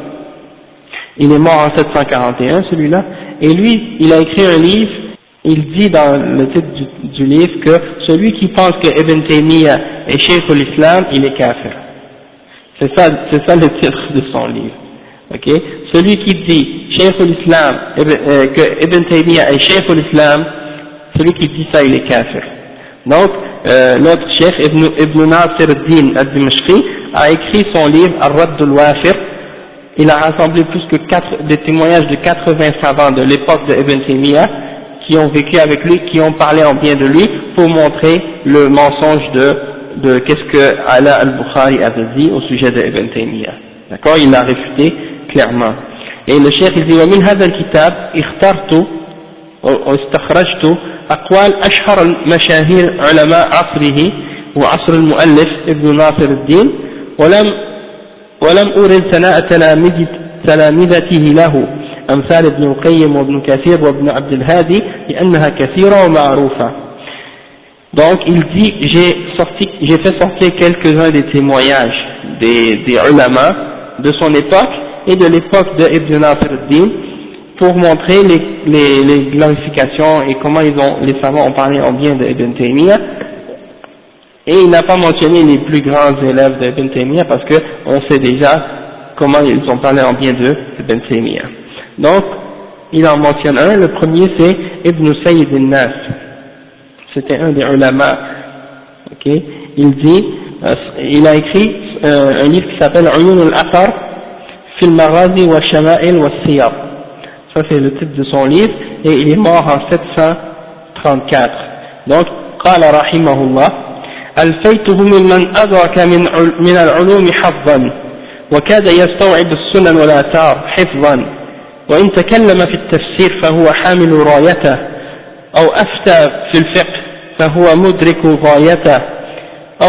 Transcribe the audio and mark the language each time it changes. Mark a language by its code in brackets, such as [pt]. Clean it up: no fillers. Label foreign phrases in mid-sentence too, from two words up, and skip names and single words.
[fr] Il est mort en 741 celui-là, et lui il a écrit un livre, il dit dans le titre du livre que celui qui pense que Ibn Taymiyyah est Cheikh l'Islam, il est kafir. C'est ça le titre de son livre. Ok? Celui qui dit Cheikh l'Islam, que Ibn Taymiyyah est Cheikh l'Islam, celui qui dit ça il est kafir. Donc notre Cheikh Ibn Nasir al-Din al-Dimashqi a écrit son livre Ar-Radd al-Wafir. Il a rassemblé plus que des témoignages de 80 savants de l'époque de Ibn Taymiyyah qui ont vécu avec lui, qui ont parlé en bien de lui pour montrer le mensonge de qu'est-ce que Ala al-Bukhari avait dit au sujet de Ibn Taymiyyah. D'accord? Il l'a réfuté clairement. Et le cheikh il dit [ar] ومن هذا الكتاب اخترت واستخرجت أقوال أشهر المشاهير علماء عصره وعصر المؤلف ابن ناصر الدين ولم أورد ثناء تلامذته له أمثال ابن القيم وابن كثير وابن عبد الهادي لأنها كثيرة ومعروفة. [fr] Donc il dit j'ai fait sortir quelques-uns des témoignages des ulama de son époque et de l'époque de Ibn Nasr al-Din pour montrer les glorifications et comment les savants ont parlé en bien de Ibn Taymiyyah. Et il n'a pas mentionné les plus grands élèves de Ibn Taymiyyah parce que on sait déjà comment ils ont parlé en bien de Ibn Taymiyyah. Donc il en mentionne un, le premier c'est Ibn Sayyid al-Nas, c'était un des ulama. Ok, il a écrit un livre qui s'appelle Uyun al-Athar fi al-Maghazi wa Shama'il wa Siyar. Ça c'est le titre de son livre et il est mort en 734. [ar] Donc قال رحمه الله ألفيته ممن أدرك من العلوم حظا وكاد يستوعب السنن والآثار حفظا وإن تكلم في التفسير فهو حامل رايته أو أفتى في الفقه فهو مدرك غايته أو